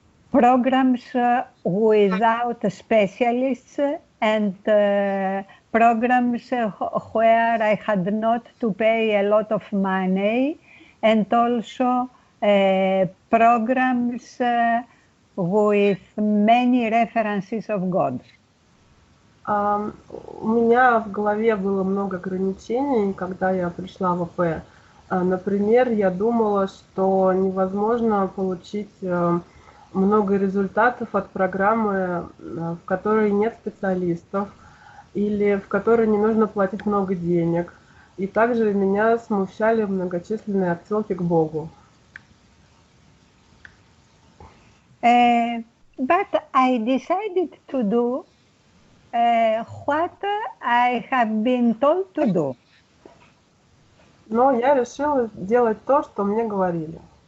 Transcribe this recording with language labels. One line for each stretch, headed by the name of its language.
English: programs without specialists and programs where I had not to pay a lot of money, and also programs with many references of God.
Russian: У меня в голове было много ограничений, когда я пришла в АП. Например, я думала, что невозможно получить много результатов от программы, в которой нет специалистов, или в которой не нужно платить много денег. И также меня смущали многочисленные отсылки к Богу.
English: But I decided to do what I have been told to do.
Russian: Но я решила делать то, что мне говорили.